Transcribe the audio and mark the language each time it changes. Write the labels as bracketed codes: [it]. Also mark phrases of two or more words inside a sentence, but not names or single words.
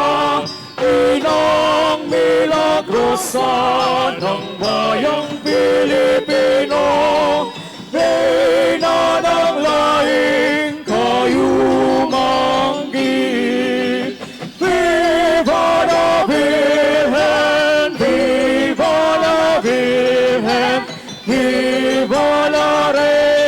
[tl] Inang milagrosa ng bayang Pilipino, Reyna ng lahing kayumanggi. [es] Viva la Virgen, viva la Virgen, viva la Reina.